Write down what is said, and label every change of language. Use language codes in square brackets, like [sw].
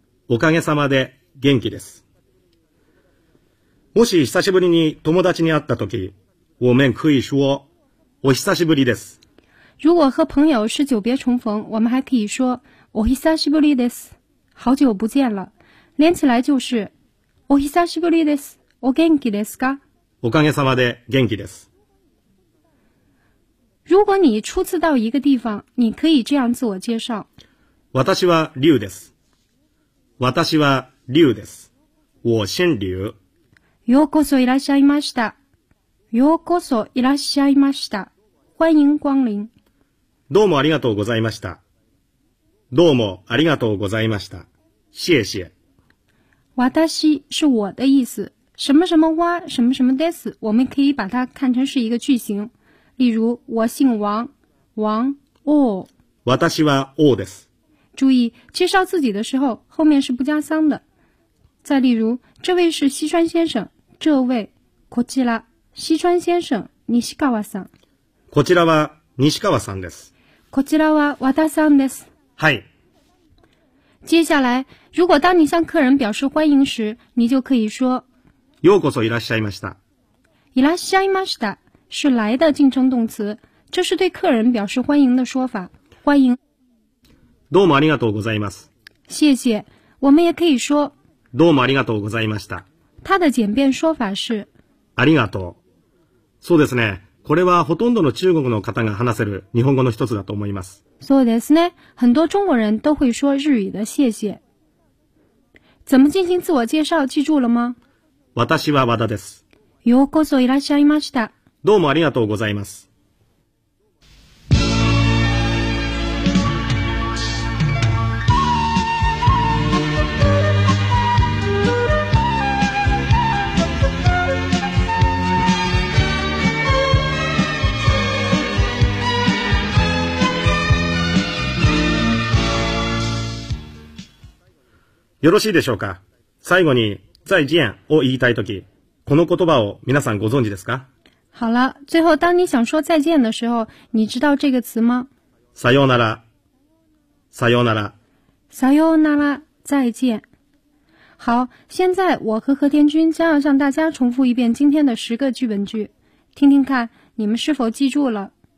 [ja] おかげさまで元気です。もし久しぶりに友達に会ったとき、 [zh] 我们可以说 [ja] お久しぶりです。 [zh] 如果和朋友是久别重逢，我们还可以说 [ja] お久しぶりです。 [zh] 好久不见了，连起来就是 [ja] お久しぶりです。お元気ですか？おかげさまで元気です。 [zh] 如果你初次到一个地方，你可以这样自我介绍。 [ja] 私は龍です。私は龍です。 [zh] 我姓龍。 [ja] ようこそいらっしゃいました。ようこそいらっしゃいました。 [zh] 欢迎光临。 [ja] どうもありがとうございました。どうもありがとうございました。 [zh] 谢谢。 [ja] 私 [zh] 是我的意思。什么什么哇，什么什么 [ja] です， [zh] 我们可以把它看成是一个句型。例如，我姓王，王哦。 [ja] 私は王です。 [zh] 注意，介绍自己的时候，后面是不加桑的。再例如，这位是西川先生，这位 [ja] こちら [zh] 西川先生 [ja] 西川さん。こちらは西川さんです。こちらは和田さんです。はい。 [zh] 接下来，如果当你向客人表示欢迎时，你就可以说。 [ja] ようこそいらっしゃいました。いらっしゃいました [zh] 是来的敬称动词，这是对客人表示欢迎的说法。欢迎。 [ja] どうもありがとうございます。 [zh] 谢谢。我们也可以说。 [ja] どうもありがとうございました。 [zh] 它的简便说法是。 [ja] ありがとう。そうですね。これはほとんどの中国の方が話せる日本語の一つだと思います。そうですね。 [zh] 很多中国人都会说日语的谢谢。怎么进行自我介绍？记住了吗？ [ja] 私は和田です。ようこそいらっしゃいました。どうもありがとうございます。よろしいでしょうか。最後に再见を言いたいとき、この言葉を皆さんご存知ですか？ [zh] 好了，最后当你想说再见的时候，你知道这个词吗？ [ja] さようなら、さようなら、さようなら， [zh] 再见。好，现在我和和田君将要向大家重复一遍今天的十个剧本句，听听看你们是否记住了。